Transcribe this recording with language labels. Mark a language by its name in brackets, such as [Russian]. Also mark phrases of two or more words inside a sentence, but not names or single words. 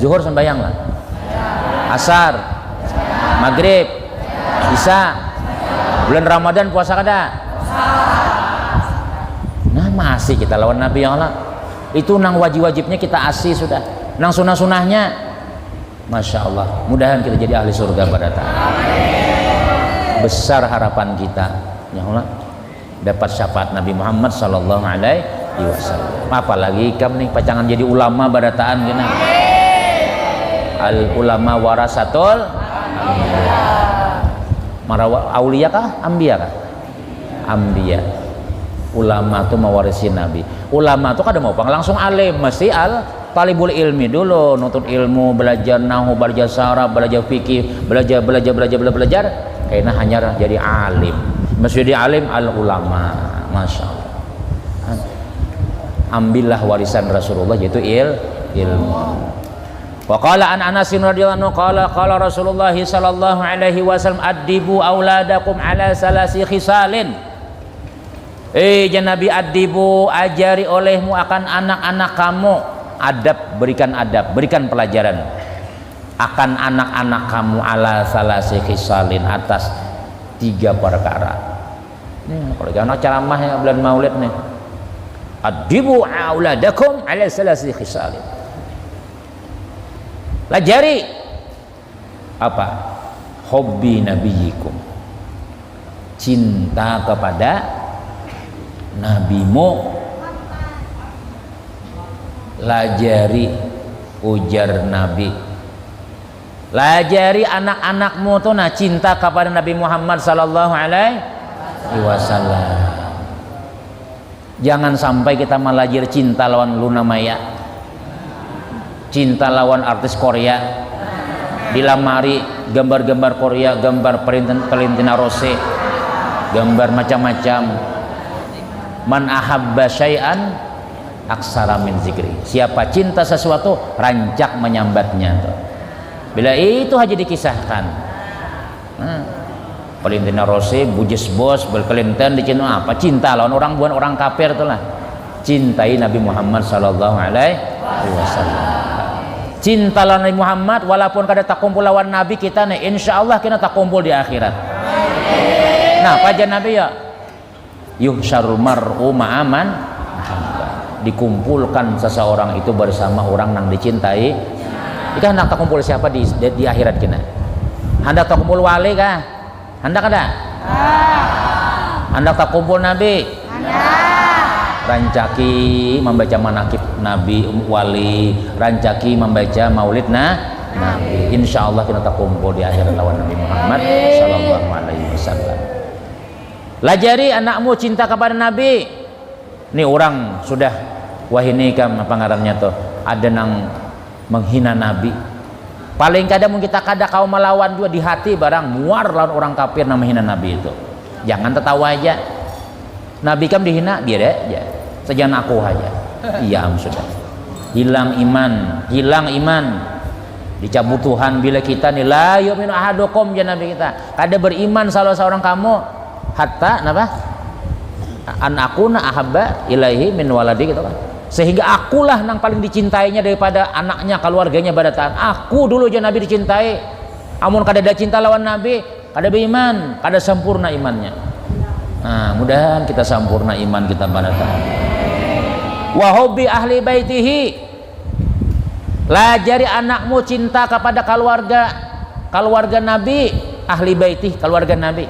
[Banjar] Zuhur sembahyang lah. Asar, maghrib, isya. Bulan Ramadan puasa kada? Nah masih kita lawan Nabi [Arabic] يا الله. [Banjar] Itu nang wajib-wajibnya kita asih sudah. Nang sunah-sunahnya, [Arabic] ما شاء الله. [Banjar] Mudahan kita jadi ahli surga pada ta'ala. Besar harapan kita ya Allah dapat syafaat Nabi Muhammad [Arabic] صلى الله عليه وسلم. [Banjar] Apalagi kamu nih pacangan jadi ulama badataan gini. [Arabic] العلماء ورثة مروا أولياء [Banjar] kah ambiya kah? Ambiya. Ulama tuh mewarisi Nabi. Ulama tuh kada mau langsung alim, mesti [Arabic] الطالب العلم [Banjar] dulu, nuntut ilmu, belajar nahwu, belajar saraf, belajar fikih, belajar karena hanya jadi alim. Mesti jadi alim al ulama. [Arabic] ما شاء الله. [Banjar] Ambillah warisan Rasulullah yaitu ilmu. [Arabic] وقال عن أنس رضي الله عنه قال رسول الله صلى الله عليه وسلم أدبوا أولادكم على ثلاث خصال. [Banjar] Nabi addibu, ajari olehmu akan anak-anak kamu adab, berikan pelajaran akan anak-anak kamu [Arabic] على ثلاث خصال [Banjar] atas 3 perkara. Nih kalau anak ceramah yang bulan Maulid nih. [Arabic] أدبوا أولادكم على ثلاث خصال. [Banjar] Lajari apa? [Arabic] حب نبيكم. [Banjar] Cinta kepada nabimu. Lajari, ujar Nabi, lajari anak-anakmu tuh nah cinta kepada Nabi Muhammad [Arabic] صلى الله عليه وسلم. [Banjar] Jangan sampai kita melajari cinta lawan Luna Maya, cinta lawan artis Korea, di lamari gambar-gambar Korea, gambar Valentino Rossi, gambar macam-macam. [Arabic] من أحب شيئا أكثر من ذكره. [Banjar] Siapa cinta sesuatu rancak menyambatnya tuh. Bila itu aja dikisahkan. Valentino Rossi, bujis bos, Bill Clinton di Cina apa? Cinta lawan orang bukan orang kafir tuh lah. Cintai Nabi Muhammad [Arabic] صلى الله عليه وسلم. [Banjar] Cinta lawan Nabi Muhammad walaupun kada tak kumpul lawan Nabi kita nih insyaallah kita tak kumpul di akhirat. Nah, pajan Nabi ya [Arabic] يحشر المرء مع من [Banjar] dikumpulkan seseorang itu bersama orang yang dicintai. Kita hendak tak kumpul siapa di akhirat kita? Hendak tak kumpul wali kah? Hendak ada? Hendak tak kumpul Nabi? Rancaki membaca manakib Nabi wali, rancaki membaca maulid Nabi. [Arabic] إن شاء الله [Banjar] kita tak kumpul di akhirat lawan Nabi Muhammad [Arabic] صلى الله عليه وسلم. [Banjar] Lajari anakmu cinta kepada Nabi. Ini orang sudah wah ini kan apa ngarannya tuh ada nang menghina Nabi. Paling kadang kita kau melawan juga di hati barang muar lawan orang kafir nang menghina Nabi itu. Jangan tertawa aja. Nabi kan dihina dia deh aja. Sejan aku aja. Iya sudah. Hilang iman. Dicabut Tuhan bila kita nih [Arabic] لا يؤمن أحدكم [Banjar] ya Nabi kita. Kada beriman salah seorang kamu hatta napa? [Arabic] أن أكون أحب إليه من ولدي [Banjar] gitu kan. Sehingga akulah yang paling dicintainya daripada anaknya, keluarganya badatan. Aku dulu aja Nabi dicintai. Amun kada ada cinta lawan Nabi, kada beriman, kada sempurna imannya. Nah, mudahan kita sempurna iman kita badatan. [Arabic] وحب أهل بيته. [Banjar] Lajari anakmu cinta kepada keluarga Nabi, [Arabic] أهل بيته, [Banjar] keluarga Nabi.